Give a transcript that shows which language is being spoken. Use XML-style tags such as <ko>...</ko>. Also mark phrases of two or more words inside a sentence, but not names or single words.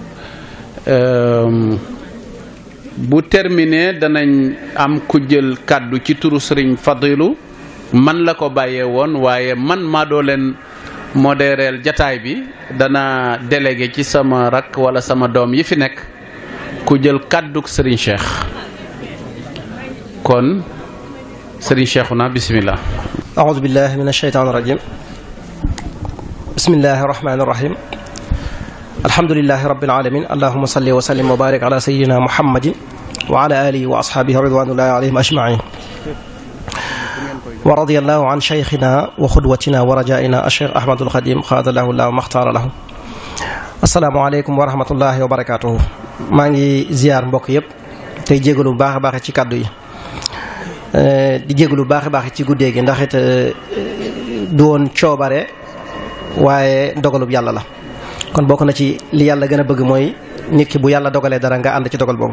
<wo>bu terminé danañ am ku jël kàddu ci turu Serigne Fadilu man la ko bàyyee woon waaye man maa doo leen modéreel jataay bi dana délégué ci sama rakk wala sama doom yi fi nekk ku jël kàdduk Serigne Cheikh kon Serigne Cheikhouna bismillah.</wo> <ar>أعوذ بالله من الشيطان الرجيم. بسم الله الرحمن الرحيم. الحمد لله رب العالمين. اللهم صل وسلم وبارك على سيدنا محمد وعلى آله وأصحابه رضوان الله عليهم أجمعين. ورضي الله عن شيخنا وقدوتنا ورجائنا الشيخ Ahmadul Khadim خدله الله ومختار له. السلام عليكم ورحمة الله وبركاته.</ar> <wo>maa ngi ziar mbokk yépp tey jégalu bu baax a baax ci kàddu yi di jégalu bu baax a baax ci guddee gi ndax it du woon coobare waaye dogalub yàlla la. kon bokk na ci li yàlla gën a bëgg mooy nit ki bu yàlla dogalee dara nga ànd ci dogal boobu.</wo>